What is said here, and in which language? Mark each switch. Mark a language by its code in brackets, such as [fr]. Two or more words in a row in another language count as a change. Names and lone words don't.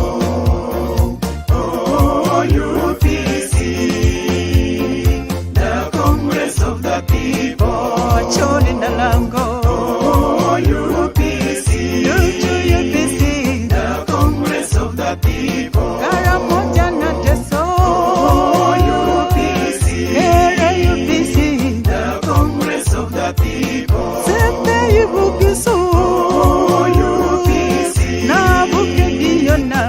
[en] UPC, the Congress of the People. [lg] Choni na Lango. UPC, UPC, [en] the Congress of the People. [lg] Karamoja na Teso. UPC, UPC, [en] the Congress of the People. [lg] Sepe Ibukisu. UPC, Na Bukedi yona.